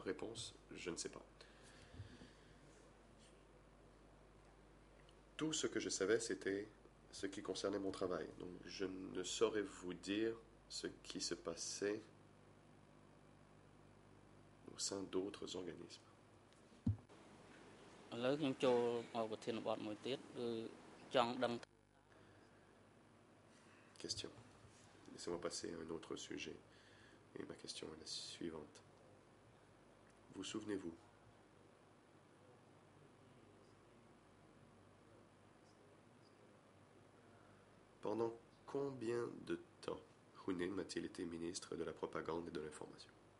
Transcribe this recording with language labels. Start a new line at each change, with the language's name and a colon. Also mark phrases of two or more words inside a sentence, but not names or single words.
French: Réponse, je ne sais pas. Tout ce que je savais, c'était ce qui concernait mon travail. Donc, je ne saurais vous dire ce qui se passait au sein d'autres organismes.
Khmer: ឥឡូវខ្ញុំចូលមកប្រធានបទមួយទៀតគឺចង់ដឹង
French: Question. Laissez-moi passer à un autre sujet. Et ma question est la suivante. Vous souvenez-vous pendant combien de temps Hunin a-t-il été ministre de la propagande et de l'information?